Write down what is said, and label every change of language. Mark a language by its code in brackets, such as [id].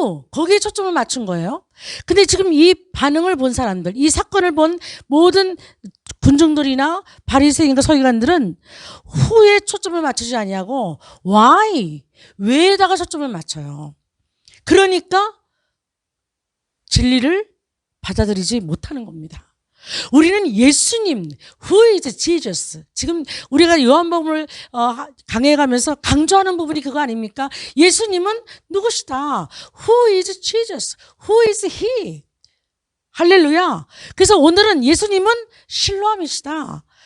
[ko] 거기에 초점을 맞춘 거예요. 근데 지금 이 반응을 본 사람들, 이 사건을 본 모든 군중들이나 바리새인과 서기관들은 후에 초점을 맞추지 아니하고 why? 왜에다가 초점을 맞춰요. 그러니까 진리를 받아들이지 못하는 겁니다. 우리는 [en] 예수님, who is Jesus? [ko] 지금 우리가 요한복음을 강해가면서 강조하는 부분이 그거 아닙니까? 예수님은 누구시다? [en] Who is Jesus? Who is He? 할렐루야. [ko] 그래서 오늘은 예수님은 실로암이시다.